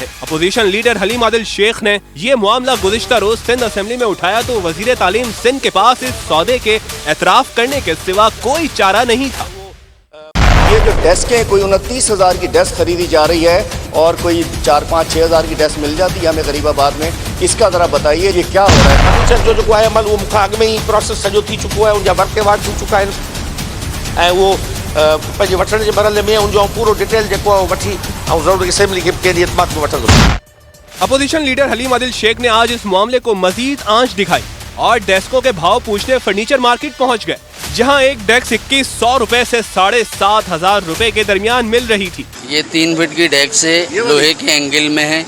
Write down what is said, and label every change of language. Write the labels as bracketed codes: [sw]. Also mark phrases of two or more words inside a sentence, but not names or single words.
[ur] اپوزیشن لیڈر حلیم عادل شیخ نے یہ معاملہ گزشتہ روز سندھ اسمبلی میں اٹھایا تو وزیر تعلیم سندھ کے پاس اس سودے کے اعتراف کرنے کے سوا کوئی چارہ نہیں تھا۔ یہ جو ڈیسک ہے کوئی 29,000 کی ڈیسک خریدی جا رہی ہے اور کوئی 4-5-6,000 کی ڈیسک مل جاتی ہے ہمیں غریب آباد میں، اس کا ذرا بتائیے یہ کیا ہو رہا ہے؟ [sd] فرنیچر جو जेको आहे अमल उहो मूंखां अॻु में ई प्रोसेस सॼो थी चुको आहे, उनजा [en] work award [sd] थी चुका आहिनि ऐं उहो पंहिंजे वठण जे मरहले में उनजो पूरो डिटेल जेको आहे वठी ऐं ज़रूरी असेंबली खे कहिड़ी एतमाद में वठंदो। [en] opposition leader [ur] حلیم عادل شیخ نے آج اس معاملے کو مزید آنچ دکھائی اور ڈیسکوں کے بھاؤ پوچھنے [en] furniture market [ur] پہنچ گئے، جہاں ایک ڈیسک 2,100 روپے سے 7,500 روپے کے درمیان مل رہی تھی. یہ 3 فٹ کی ڈیسک ہے، لوہے کے اینگل میں ہے.